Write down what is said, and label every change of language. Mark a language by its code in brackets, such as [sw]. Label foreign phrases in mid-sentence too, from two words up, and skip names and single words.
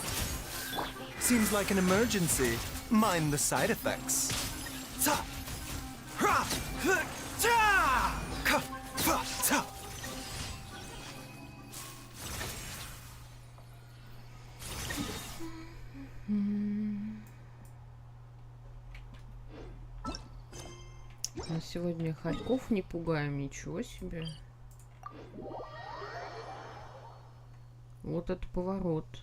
[en] Seems like an emergency. Mind the side effects. Ta! Ra! Ta! Ka! Fa! Ta! [ru] Мы сегодня хорьков не пугаем, ничего себе. Вот это поворот.